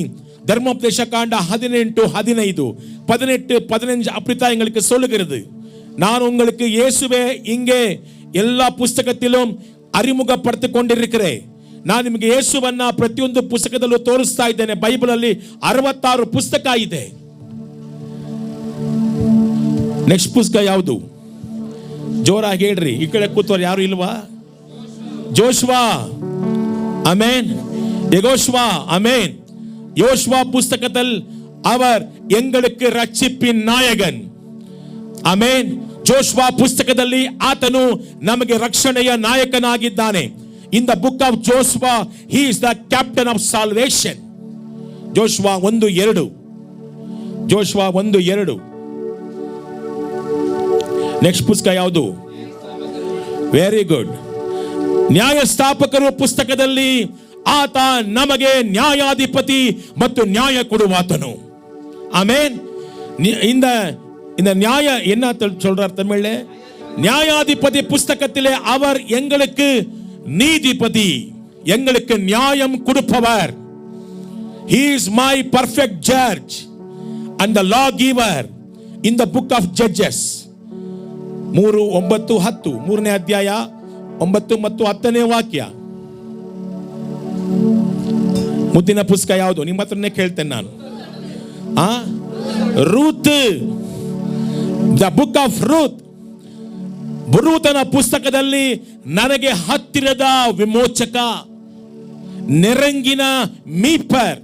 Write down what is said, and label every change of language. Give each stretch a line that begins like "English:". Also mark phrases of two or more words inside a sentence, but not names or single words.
Tamil: ಧರ್ಮೋಪದೇಶ ಕಾಂಡ 18, 15, 18, 15 அப்படித்தான் எங்களுக்கு சொல்லுகிறது. நான் உங்களுக்கு இயேசுவே இங்கே எல்லா புಸ್ತಕத்திலும் அறிமுகப்படுத்திக் கொண்டிருக்கிறேன்.
Kannada: ನಾನು ನಿಮಗೆ ಯೇಸುವನ್ನ ಪ್ರತಿಯೊಂದು ಪುಸ್ತಕದಲ್ಲೂ ತೋರಿಸ್ತಾ ಇದ್ದೇನೆ. ಬೈಬಲ್ ಅಲ್ಲಿ 66 ಪುಸ್ತಕ ಇದೆ. ನೆಕ್ಸ್ಟ್ ಪುಸ್ತಕ ಯಾವುದು? ಜೋರಾಗಿ ಹೇಳ್ರಿ. ಈ ಕಡೆ ಕೂತವ್ರು ಯಾರು ಇಲ್ವಾ? ಜೋಶ್ವಾ, ಆಮೆನ್.
Tamil: யெகோஷுவா, ஆமென். யோசுவா புஸ்தகத்தில் அவர் எங்களுக்கு ரட்சிப்பின் நாயகன்.
Kannada: ಆಮೆನ್. ಜೋಶ್ವಾ ಪುಸ್ತಕದಲ್ಲಿ ಆತನು ನಮಗೆ ರಕ್ಷಣೆಯ ನಾಯಕನಾಗಿದ್ದಾನೆ.
English: In the book of Joshua, he is the captain of salvation. Joshua 1:2. Joshua 1:2.
Kannada: ನೆಕ್ಸ್ಟ್ ಪುಸ್ತಕ ಯಾವುದು?
English: very good.
Kannada: ನ್ಯಾಯಸ್ಥಾಪಕರು ಪುಸ್ತಕದಲ್ಲಿ ಆತ ನಮಗೆ ನ್ಯಾಯಾಧಿಪತಿ ಮತ್ತು ನ್ಯಾಯ ಕೊಡುವಾತನು. ಆಮೆನ್.
Tamil: இந்த நியாய என்ன சொல்றார் தமிழ்ல? நியாயாதிபதி புஸ்தகத்திலே அவர் எங்களுக்கு நீதிபதி, எங்களுக்கு நியாயம் கொடுப்பவர்.
English: He is my perfect judge and the lawgiver in the book of Judges.
Kannada: 3, 9, 10, 3ನೇ ಅಧ್ಯಾಯ 9 ಮತ್ತು 10ನೇ ವಾಕ್ಯ. ಮುಂದಿನ ಪುಸ್ತಕ ಯಾವುದು? ನಿಮ್ಮ ಹತ್ರನೇ ಕೇಳ್ತೇನೆ ನಾನು. ರೂತ್,
English: the book of Ruth.
Kannada: ರೂತನ ಪುಸ್ತಕದಲ್ಲಿ ನನಗೆ ಹತ್ತಿರದ ವಿಮೋಚಕ, ನೆರಂಗಿನ ಮೀಪರ್.